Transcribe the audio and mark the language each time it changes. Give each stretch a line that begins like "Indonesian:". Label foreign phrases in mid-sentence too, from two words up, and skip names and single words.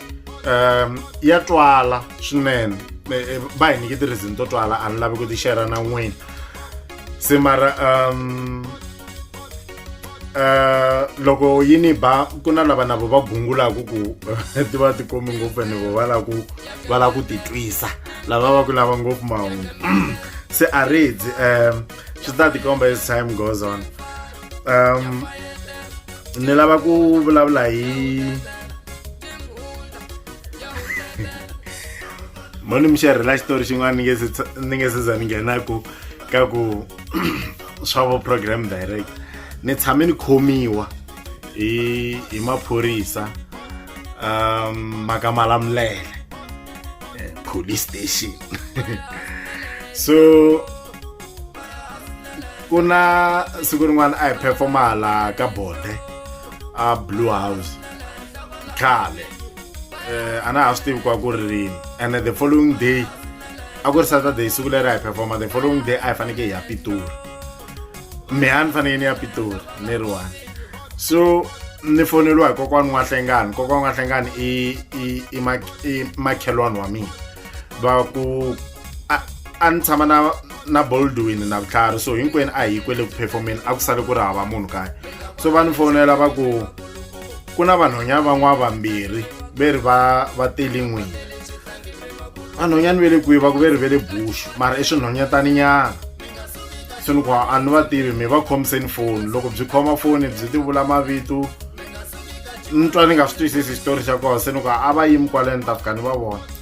Tsonga: ya twala swinene va hi nyiki ti-reason to twala a ni lavi ku ti share na n'wina se mara loko yi ni ba ku na lava na vo va gungulaku ku ti va ti komi ngopfu ene vo va la ku ti twisa lava va ku lava ngopfu mahungu se a ridzi swi ta tikomba
English: as time goes on
Tsonga: ni lava ku vulavula hi moni mi sharela xitori xin'wana ni nge se za ni nghenaku ka ku swa vo
English: program direct
Tsonga: ni tshame ni khomiwa hi maphorisa Malamulele police station so ku na siku rin'wana a hi performa la ka Bode a Blue House khale a na ha swi tivi ku a ku ri rini
English: and the following day
Tsonga: a ku ri Saturday siku leri a hi performa
English: the following day
Tsonga: a hi faneke hi ya Pitori meha ni faneke ni ya Pitori ni ri one so ni foneliwa hi kokwana N'wahlengani i makhelwane wa mina va ku a ni tshama na Baldwin na Vutlhari so hinkwenu a hi kwele ku performeni a ku sale ku ri hava munhu kaya so va ni fonela va ku na vanhwanyana van'wana vambirhi ve ri va tele n'wini vanhwanyani ve le kwihi va ku ve ri ve le Bush mara i swinhwanyataninyana so ni ku a ni va tivi mi va khomiseni foni loko byi khoma foni byi ti vula mavito ni twa ni nga swi twisisi xitori xa kona se ni ku a va yimi kwale ni ta fika ni va vona